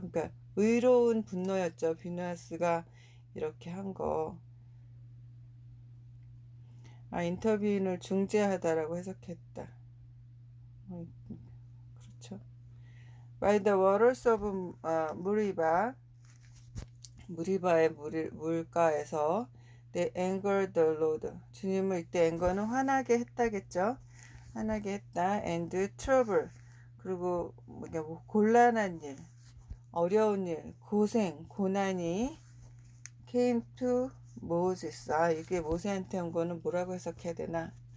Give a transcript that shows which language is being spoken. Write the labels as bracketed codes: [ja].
[ko] 그러니까 의로운 분노였죠. 비느하스가 이렇게 한 거. 인터뷰인을 중재하다라고 해석했다. [en] 그렇죠. By the waters of 무리바, [ko] 무리바의 물가에서 [en] they angered the Lord. [ko] 주님을 이때 anger는 화나게 했다겠죠. 화나게 했다. [en] and trouble. [ko] 그리고 뭐 곤란한 일, 어려운 일, 고생, 고난이 [en] came to Moses. [ko] 이게 모세한테 온 거는 뭐라고 해석해야 되나?